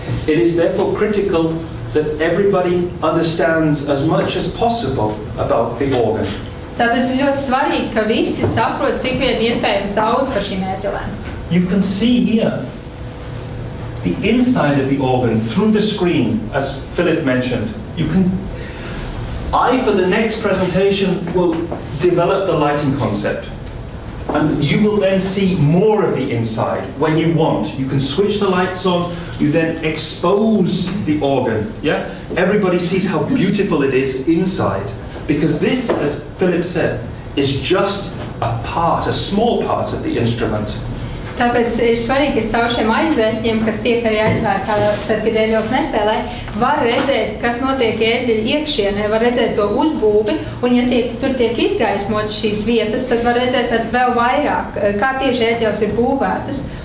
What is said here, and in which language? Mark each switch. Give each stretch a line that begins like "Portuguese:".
English: It is therefore critical that everybody understands as much as possible about the organ.
Latvian: Tāpēc ir ļoti svarīgi, ka visi saprot, cik vien iespējams daudz par šīm ētelēm.
English: You can see here the inside of the organ through the screen, as Philip mentioned. I, for the next presentation, will develop the lighting concept. And you will then see more of the inside when you want. You can switch the lights on, you then expose the organ. Yeah? Everybody sees how beautiful it is inside. Because this, as Philip said, is just a part, a small part of the instrument.
Latvian: Tāpēc ir svarīgi, ka caur šiem aizvērtņiem, kas tiek arī aizvērti, tad, kad ērģelis nespēlē, var redzēt, kas notiek ērģeļa iekšienē, var redzēt to uzbūvi, un ja tur tiek izgaismotas šīs vietas, tad var redzēt tad vēl vairāk, kā tieši ērģelis ir būvētas.